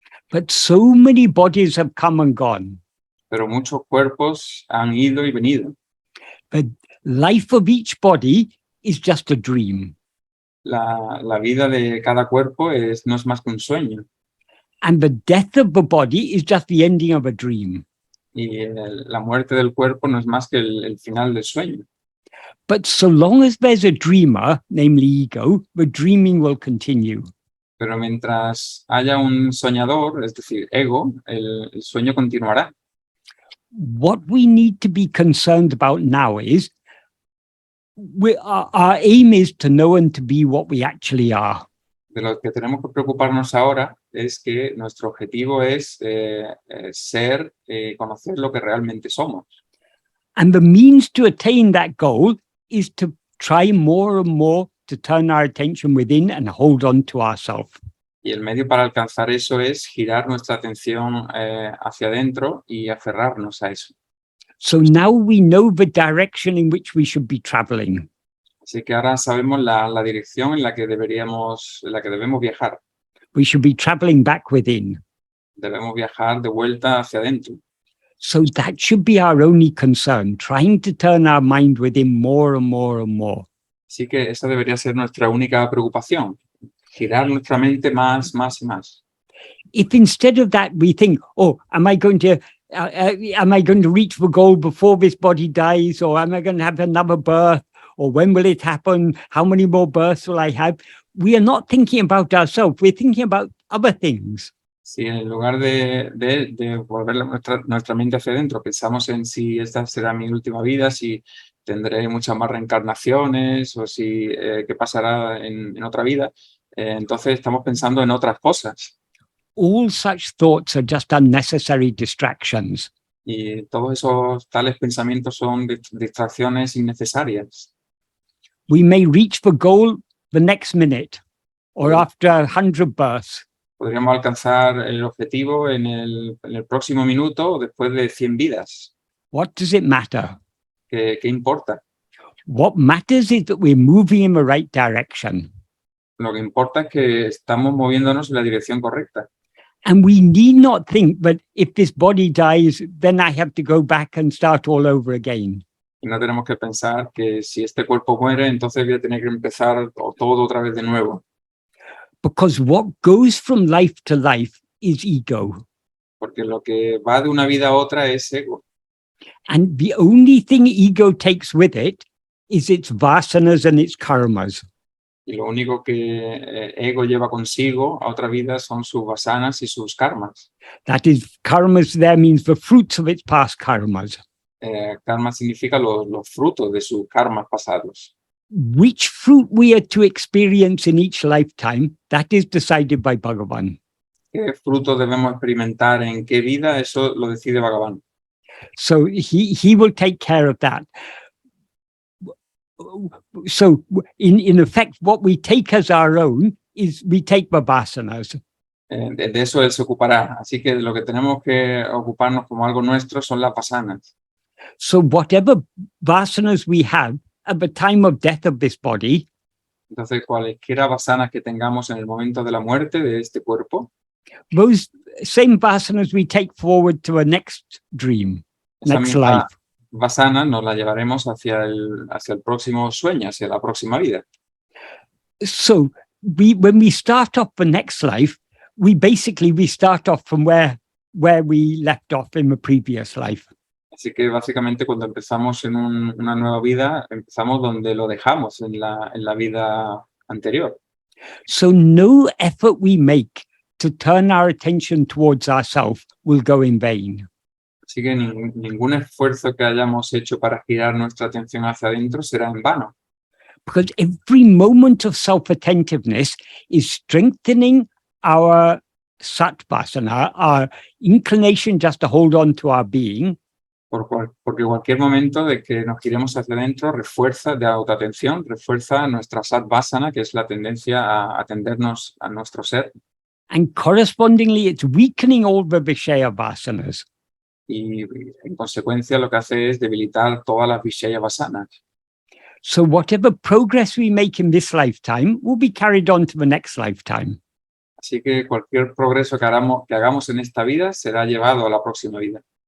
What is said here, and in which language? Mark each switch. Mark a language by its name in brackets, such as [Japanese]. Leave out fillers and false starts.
[English] But so many bodies have come and gone. [Spanish] Pero muchos cuerpos han ido y venido. [English] The life of each body is just a dream. [Spanish] La vida de cada cuerpo no es más que un sueño. [English] And the death of the body is just the ending of a dream. [Spanish] Y la muerte del cuerpo no es más que el final del sueño. [English] But so long as there's a dreamer, namely ego, the dreaming will continue. [Spanish] Pero mientras haya un soñador, es decir, ego, el sueño continuará. [English] What we need to be concerned about now is our aim is to know and to be what we actually are. [Spanish] De lo que tenemos que preocuparnos ahora es que nuestro objetivo es ser, conocer lo que realmente somos. [English] And the means to attain that goal is to try more and more to turn our attention within and hold on to ourselves. [Spanish] Y el medio para alcanzar eso es girar nuestra atención hacia adentro y aferrarnos a eso. [English] So now we know the direction in which we should be traveling. [Spanish] Así que ahora sabemos la dirección en la que debemos viajar. [English] We should be traveling back within. [Spanish] Debemos viajar de vuelta hacia adentro. [English] So that should be our only concern, trying to turn our mind within more and more and more. [Spanish] Así que esa debería ser nuestra única preocupación, girar nuestra mente más y más. [English] If instead of that we think, oh, am I going to reach the goal before this body dies, or am I going to have another birth, or when will it happen? How many more births will I have? We are not thinking about ourselves. We're thinking about other things. [Spanish] Si en lugar de volver nuestra mente hacia adentro, pensamos en si esta será mi última vida, si tendré muchas más reencarnaciones o si qué pasará en otra vida. Entonces estamos pensando en otras cosas [English] All such thoughts are just unnecessary distractions. [Spanish] y todos esos tales pensamientos son distracciones innecesarias. [English] We may reach the goal the next minute or after 100 births, [Spanish] Podríamos alcanzar el objetivo en el próximo minuto o después de 100 vidas. [English] what does it matter? [Spanish] ¿Qué importa? [English] What matters is that we're moving in the right direction. [Spanish] Lo que importa es que estamos moviéndonos en la dirección correcta. [English] And we need not think that if this body dies, then I have to go back and start all over again. [Spanish] Y no tenemos que pensar que si este cuerpo muere, entonces voy a tener que empezar todo otra vez de nuevo. [English] Because what goes from life to life is ego. [Spanish] Porque lo que va de una vida a otra es ego. [English] And the only thing ego takes with it is its vasanas and its karmas. [Spanish] Y lo único que ego lleva consigo a otra vida son sus vasanas y sus karmas. [English] That is, karmas there means the fruits of its past karmas. [Spanish] Karma significa los frutos de sus karmas pasados. [English] Which fruit we are to experience in each lifetime, that is decided by Bhagavan. [Spanish] ¿Qué frutos debemos experimentar en qué vida? Eso lo decide Bhagavan. [English] So he will take care of that. So in effect, what we take as our own is we take the vasanas. [Spanish] De eso él se ocupará. Así que lo que tenemos que ocuparnos como algo nuestro son las vasanas. [English] So whatever vasanas we have at the time of death of this body, [Spanish] Entonces, cualesquiera vasanas que tengamos en el momento de la muerte de este cuerpo, [English] those same vasanas we take forward to a next dream, [Spanish] esa [English] next [Spanish] misma [English] life. [Spanish] vasana nos la llevaremos hacia el próximo sueño, hacia la próxima vida. [English] So when we start off the next life, we start off from where we left off in the previous life. [Spanish] Así que básicamente cuando empezamos en una nueva vida, empezamos donde lo dejamos en la vida anterior. [English] So no effort we make to turn our attention towards ourselves will go in vain. [Spanish] Así que ningún esfuerzo que hayamos hecho para girar nuestra atención hacia adentro será en vano. [English] Because every moment of self-attentiveness is strengthening our satvasana, our inclination just to hold on to our being, [Spanish] Porque cualquier momento de que nos giremos hacia adentro refuerza de autoatención, refuerza nuestra satvasana, que es la tendencia a atendernos a nuestro ser. [English] and correspondingly it's weakening all the vishaya vasanas. [Spanish] Y en consecuencia lo que hace es debilitar todas las vishaya vasanas. [English] So whatever progress we make in this lifetime will be carried on to the next lifetime. [Spanish] Así que cualquier progreso que hagamos en esta vida será llevado a la próxima vida.